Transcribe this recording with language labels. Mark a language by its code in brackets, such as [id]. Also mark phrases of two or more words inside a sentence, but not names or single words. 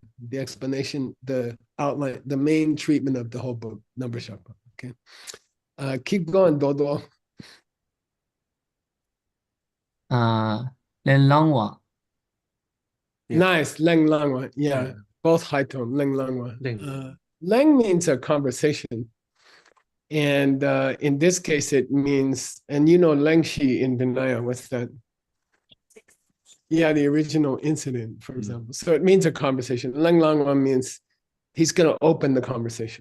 [en] The explanation, the outline, the main treatment of the whole book, number shakpa. Okay. Keep going, Dodo. [bo] Lenlangwa. [en] Yeah. Nice. Leng Langwa. Yeah, Yeah. both high tone. [bo] Leng Langwa. Leng. [en] Leng means a conversation. And in this case, it means, and you know, Lengshi in Vinaya, what's that? Yeah, the original incident, for example. So it means a conversation. Leng Langwa means he's going to open the conversation.